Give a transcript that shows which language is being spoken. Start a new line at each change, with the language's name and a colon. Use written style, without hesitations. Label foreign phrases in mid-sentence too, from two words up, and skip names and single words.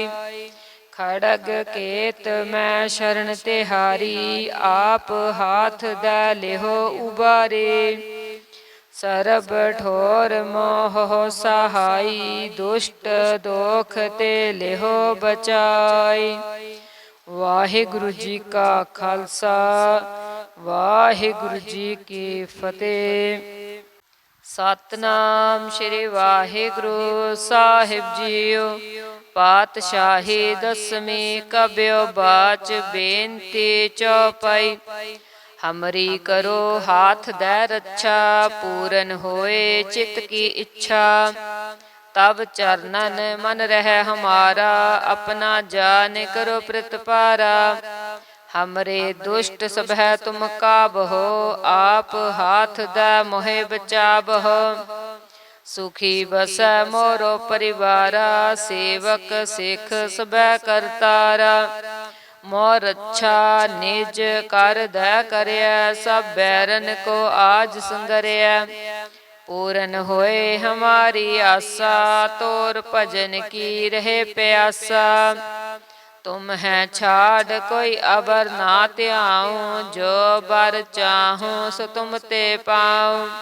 Hindi: खड़ग केत मैं शरण तिहारी, आप हाथ दै लेहो उबारे। सरब ठोर मोह सहाई, दुष्ट दोख ते लेहो बचाई।
Punjabi: ਵਾਹਿਗੁਰੂ ਜੀ ਕਾ ਖ਼ਾਲਸਾ, ਵਾਹਿਗੁਰੂ ਜੀ ਕੀ ਫ਼ਤਿਹ। ਸਤਿਨਾਮ ਸ੍ਰੀ ਵਾਹਿਗੁਰੂ ਸਾਹਿਬ ਜੀਓ। ਪਾਤਸ਼ਾਹੀ ਦਸਵੀਂ ਕਬਿਓ ਬਾਚ, ਬੇਨਤੀ ਚੌਪਈ।
Hindi: हमरी करो हाथ दै रक्षा, पूरन होए चित की इच्छा। तब चरणन मन रह हमारा, अपना जान करो प्रतिपारा। हमरे दुष्ट सबह तुम काबहो, आप हाथ दै मोहे बचाबहो। सुखी बसै मोरो परिवारा, सेवक सिख सबह करतारा। मोर रक्षा निज कर दै करया, सब बैरन को आज संगरया। पूरन होए हमारी आशा, तोर भजन की रहे प्यासा। तुम है छाड़ कोई अबर ना त्याऊं, जो बर चाहूं सो तुम ते पाऊं।